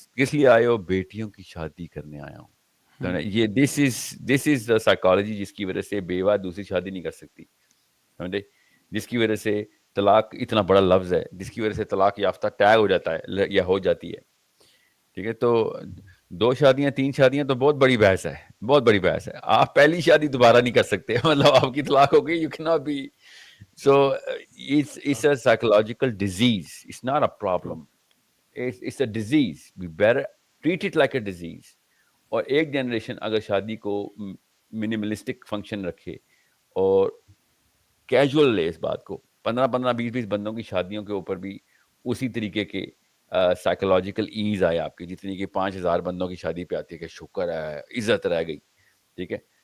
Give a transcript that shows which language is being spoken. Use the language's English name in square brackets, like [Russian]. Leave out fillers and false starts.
[Urdu] کس لیے آئے ہو؟ بیٹیوں کی شادی کرنے آیا ہوں. یہ [English] this is the psychology [Urdu] جس کی وجہ سے بیوہ دوسری شادی نہیں کر سکتی، سمجھے، جس کی وجہ سے طلاق اتنا بڑا لفظ ہے، جس کی وجہ سے طلاق یافتہ ٹیگ ہو جاتا ہے یا ہو جاتی ہے، ٹھیک ہے. تو 2 شادیاں 3 شادیاں تو بہت بڑی بحث ہے، بہت بڑی بحث ہے. آپ پہلی شادی دوبارہ نہیں کر سکتے، مطلب آپ کی طلاق ہو گئی، [English] You can not be. So it's a psychological disease. It's not a problem. It's a disease. We better treat it like a disease. [Urdu] اور ایک جنریشن اگر شادی کو منیملسٹک فنکشن رکھے اور کیجول لے اس بات کو، 15-20 بندوں کی شادیوں کے اوپر بھی اسی طریقے کے سائیکولوجیکل ایز آئے آپ کی، جتنی کہ 5,000 بندوں کی شادی پہ آتی ہے کہ شکر ہے عزت رہ گئی، ٹھیک ہے.